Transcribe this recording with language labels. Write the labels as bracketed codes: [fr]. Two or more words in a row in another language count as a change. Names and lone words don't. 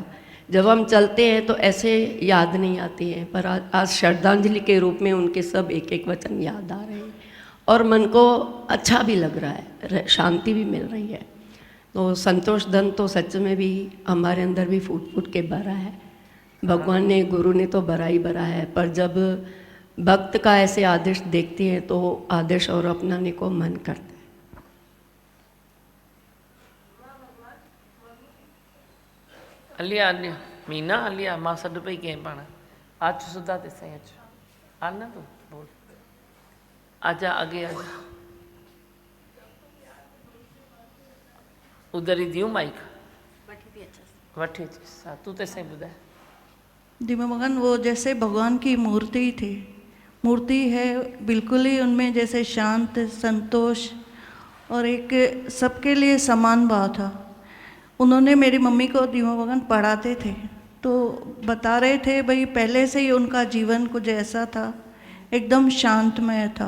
[hi] जब हम चलते हैं तो ऐसे याद नहीं आते हैं, पर आज श्रद्धांजलि के रूप में उनके सब एक एक वचन याद आ रहे हैं और मन को अच्छा भी लग रहा है, शांति भी मिल रही है। तो संतोष धन तो सच में भी हमारे अंदर भी फूट फूट के भरा है। भगवान ने, गुरु ने तो भरा ही भरा है, पर जब भक्त का ऐसे आदर्श देखते हैं तो आदर्श और अपनाने को मन करता है। [sd] अलिया अलिया मीना अलिया मां सॾु पई कहीं पाण आज सुधा ते सही अच आ न तू बोल आजा आगे आजा उधर ही दियूं माइक वठी अचीस तू ते सही ॿुधाए। [hi] दीमा भगवान, वो जैसे भगवान की मूर्ति थी, मूर्ति है बिल्कुल ही उनमें जैसे शांत, संतोष और एक सबके लिए समान भाव था। उन्होंने मेरी मम्मी को दीमा भगवान पढ़ाते थे तो बता रहे थे भाई पहले से ही उनका जीवन कुछ ऐसा था, एकदम शांतमय था।